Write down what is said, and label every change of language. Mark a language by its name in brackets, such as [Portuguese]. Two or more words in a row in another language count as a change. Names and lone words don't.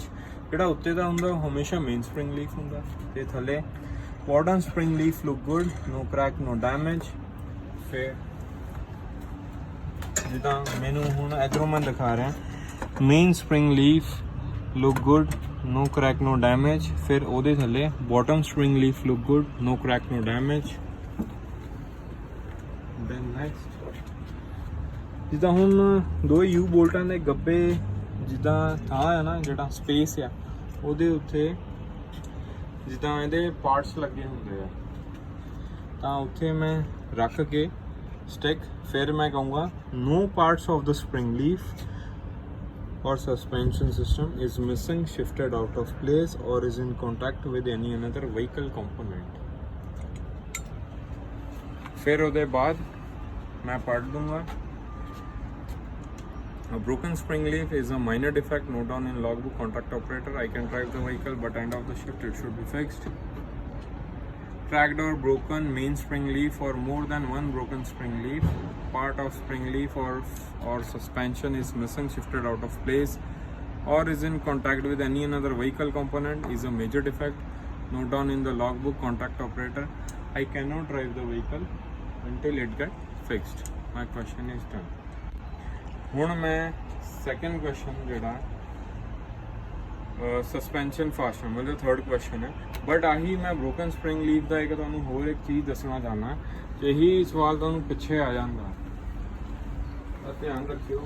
[Punjabi] ਜਿਹੜਾ ਉੱਤੇ ਦਾ ਹੁੰਦਾ ਉਹ ਹਮੇਸ਼ਾ [English] main spring leaf [Punjabi] ਹੁੰਦਾ ਤੇ ਥੱਲੇ [English] bottom spring leaf look good, no crack no damage. [Punjabi] ਫਿਰ ਜਿੱਦਾਂ ਮੈਨੂੰ ਹੁਣ ਇੱਧਰੋਂ ਮੈਂ ਦਿਖਾ ਰਿਹਾ, [English] main spring leaf look good, no crack no damage। [Punjabi] ਫਿਰ ਉਹਦੇ ਥੱਲੇ [English] bottom spring leaf look good, no crack no damage। then next [Punjabi] ਜਿੱਦਾਂ ਹੁਣ ਦੋ ਯੂ ਬੋਲਟਾਂ ਦੇ ਗੱਬੇ ਜਿੱਦਾਂ ਥਾਂ ਆ ਨਾ, ਜਿਹੜਾ ਸਪੇਸ ਆ ਉਹਦੇ ਉੱਤੇ ਜਿੱਦਾਂ ਇਹਦੇ ਪਾਰਟਸ ਲੱਗੇ ਹੁੰਦੇ ਆ ਤਾਂ ਉੱਥੇ ਮੈਂ ਰੱਖ ਕੇ ਸਟਿਕ ਫਿਰ ਮੈਂ ਕਹੂੰਗਾ [English] no parts of the spring leaf or suspension system is missing, shifted out of place or is in contact with any another vehicle component। [Hindi] फिर उसके बाद मैं पढ़ दूंगा। [English] A broken spring leaf is a minor defect, note down in logbook, contact operator, I can drive the vehicle but end of the shift it should be fixed। Cracked or broken main spring leaf or more than one broken spring leaf, part of spring leaf or suspension is missing, shifted out of place or is in contact with any another vehicle component is a major defect, note down in the logbook, contact operator, I cannot drive the vehicle until it get fixed। My question is done। [Punjabi] ਹੁਣ ਮੈਂ [English] second question [Punjabi] ਜਿਹੜਾ [English] suspension fastener [Punjabi] ਮਤਲਬ [English] third question [Punjabi] ਹੈ, ਬਟ ਆਹੀ ਮੈਂ [English] broken spring leaf [Punjabi] ਦਾ ਇੱਕ ਤੁਹਾਨੂੰ ਹੋਰ ਇੱਕ ਚੀਜ਼ ਦੱਸਣਾ ਚਾਹੁੰਦਾ। ਇਹੀ ਸਵਾਲ ਤੁਹਾਨੂੰ ਪਿੱਛੇ ਆ ਜਾਂਦਾ ਤਾਂ ਧਿਆਨ ਰੱਖਿਓ।